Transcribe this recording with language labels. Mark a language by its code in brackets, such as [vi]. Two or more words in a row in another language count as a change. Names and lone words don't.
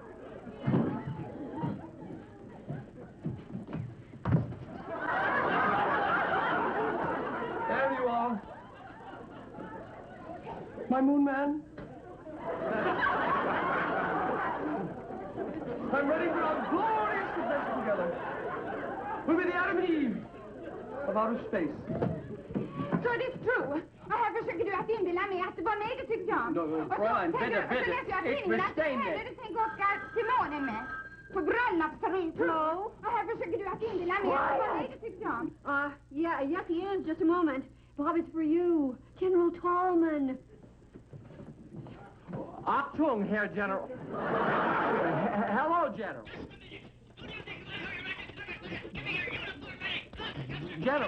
[en] There you are. My moon man. I'm ready for a glorious adventure together. We'll be the Adam and Eve of outer space. [sv] Så det är [en] true. [sv] Och här försöker du att inbilla mig att det var mig du tyckte om. [de] Fräulein, bitte. [sv] Så läser jag [de] Ich [sv] tidningen att det [de] verstehe [sv] är [de] nicht. [sv] du tänker åka till månen med. På bröllopsresa. No. Och här försöker du att inbilla mig att det var mig du tyckte om. [en] Yes, he is. Just a moment. Bob, it's for you. General Tallman. [de] Achtung, Herr General. [en] Hello, General. General.